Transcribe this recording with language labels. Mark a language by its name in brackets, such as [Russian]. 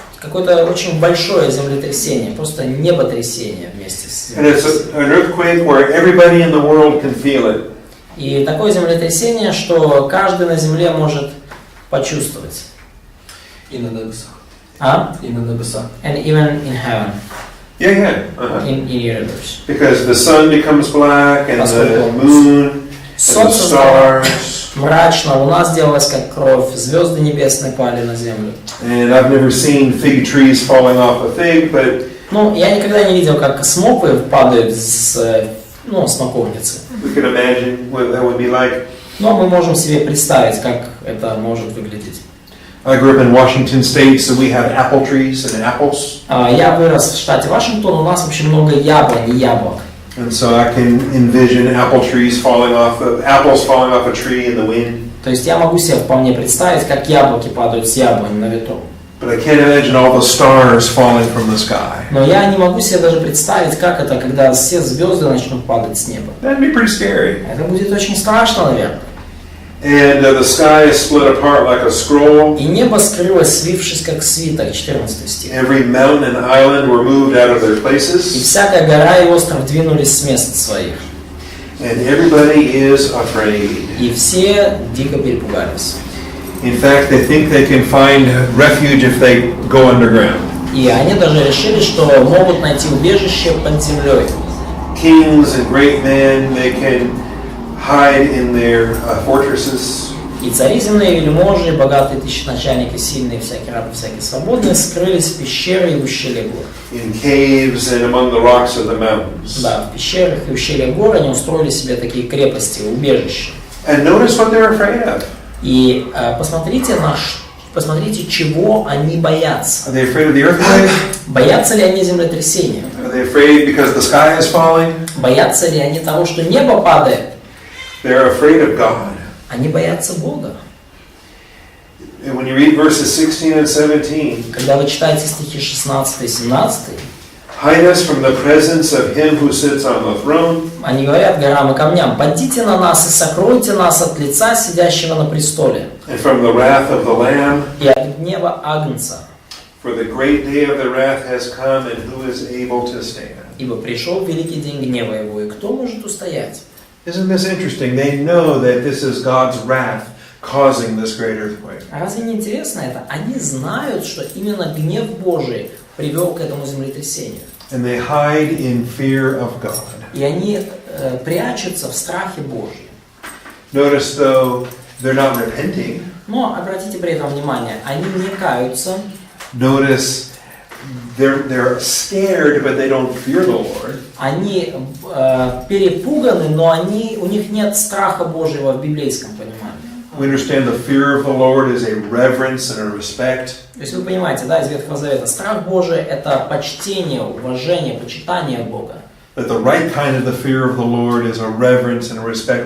[Russian] Какое-то очень большое землетрясение, просто неботрясение вместе с [English] And it's an earthquake where everybody in the world can feel it. [Russian] И такое землетрясение, что каждый на земле может почувствовать. И на небесах. И на небесах. [English] And even in heaven. Yeah. Uh-huh. In universe. Because the sun becomes black and the moon and the stars. [Russian] Мрачно, луна сделалась как кровь, звезды небесные пали на землю. [English] And I've never seen fig trees falling off a fig, but [Russian] я никогда не видел, как смоквы падают с смоковницы. [English] We can imagine what that would be like. [Russian] Но мы можем себе представить, как это может выглядеть. [English] I grew up in Washington State, so we have apple trees and apples. [Russian] Я вырос в штате Вашингтон, у нас очень много яблонь и яблок. [English] And so I can envision apples falling off a tree in the wind. [Russian] То есть я могу себе вполне представить, как яблоки падают с яблонь на ветру. [English] But I can't imagine all the stars falling from the sky. [Russian] Но я не могу себе даже представить, как это, когда все звезды начнут падать с неба. [English] That'd be pretty scary. [Russian] Это будет очень страшно, наверное. [English] And the sky is split apart like a scroll. [Russian] И небо скрылось, свившись как свиток, 14 стих. [English] Every mountain and island were moved out of their places. [Russian] И всякая гора и остров двинулись с мест своих. [English] And everybody is afraid. [Russian] И все дико перепугались. [English] In fact, they think they can find refuge if they go underground. [Russian] И они даже решили, что могут найти убежище под землей. [English] Kings and great men, they can hide in their fortresses. [Russian] И цари земные, вельможи, богатые тысяченачальники, сильные, всякие рабы, всякие свободные, скрылись в пещеры и в ущелье гор. [English] In caves and among the rocks of the mountains. [Russian] Да, в пещерах и ущельях гор они устроили себе такие крепости, убежища. [English] And notice what they're afraid of. [Russian] И посмотрите, чего они боятся. [English] Are they afraid of the earthquake? [Russian] Боятся ли они землетрясения? [English] Are they afraid because the sky is falling? [Russian] Боятся ли они того, что небо падает? [English] They're afraid of God. [Russian] Они боятся Бога. [English] And when you read verses 16 and 17, [Russian] Когда вы читаете стихи 16 и 17, [English] hide us from the presence of him who sits on the throne. [Russian] Они говорят горам и камням: «Падите на нас и сокройте нас от лица сидящего на престоле [English] And from the wrath of the Lamb. [Russian] и от гнева Агнца, [English] For the great day of the wrath has come, and who is able to stand?» [Russian] ибо пришел великий день гнева его, и кто может устоять? [English] Isn't this interesting? They know that this is God's wrath causing this great earthquake. [Russian] А разве не интересно это? Они знают, что именно гнев Божий привел к этому землетрясению. [English] And they hide in fear of God. [Russian] И они прячутся в страхе Божьем. [English] Notice, though, they're not repenting. [Russian] Но обратите при этом внимание, они не каются. [English] Notice, they're scared, but they don't fear the Lord. [Russian] Они перепуганы, но у них нет страха Божьего в библейском понимании. [English] We understand the fear of the Lord is a reverence and a respect. [Russian] То есть вы понимаете, да, из Ветхого Завета, страх Божий – это почтение, уважение, почитание Бога. [English] That the right kind of the fear of the Lord is a reverence and a respect.